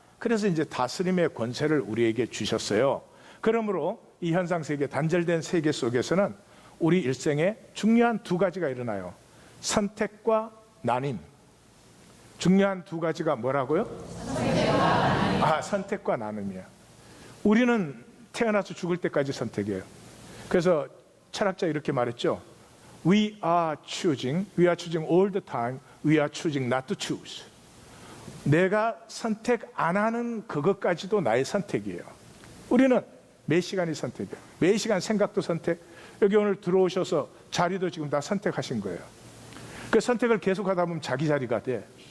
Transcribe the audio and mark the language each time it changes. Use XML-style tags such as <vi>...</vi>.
<ko>그래서 이제 다스림의 권세를 우리에게 주셨어요. 그러므로 이 현상세계, 단절된 세계 속에서는 우리 일생에 중요한 두 가지가 일어나요. 선택과 나님. 중요한 두 가지가 뭐라고요? 선택과 나눔이야. 우리는 태어나서 죽을 때까지 선택이에요. 그래서 철학자 이렇게 말했죠.</ko> <en>We are choosing all the time. We are choosing not to choose.</en> <ko>내가 선택 안 하는 그것까지도 나의 선택이에요. 우리는 매 시간이 선택이에요. 매 시간 생각도 선택. 여기 오늘 들어오셔서 자리도 지금 다 선택하신 거예요. 그 선택을 계속하다 보면 자기 자리가 돼.</ko>